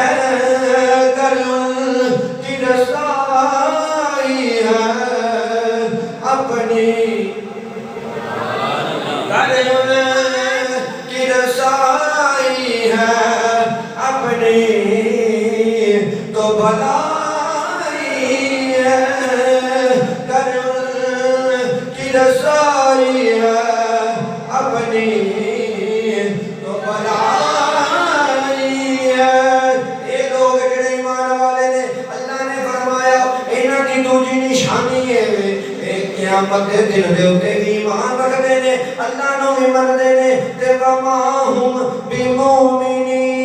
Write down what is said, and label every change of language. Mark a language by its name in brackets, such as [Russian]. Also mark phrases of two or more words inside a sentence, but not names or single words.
[Urdu] کر ان کی رسائی ہے, اپنی کر ان کی رسائی ہے, اپنی تو بھلائی ہے. کر ان کی رسائی ہے, اپنی تو بھلائی ہے. [Punjabi] یہ لوگ جڑے ایمان والے نے, اللہ نے فرمایا انہاں دی دوجی نشانی ہے قیامت دے دن دے اوتے بھی ایمان رکھدے نے, اللہ نو بھی مندے نے, تے [Arabic] وما ہم بمؤمنین.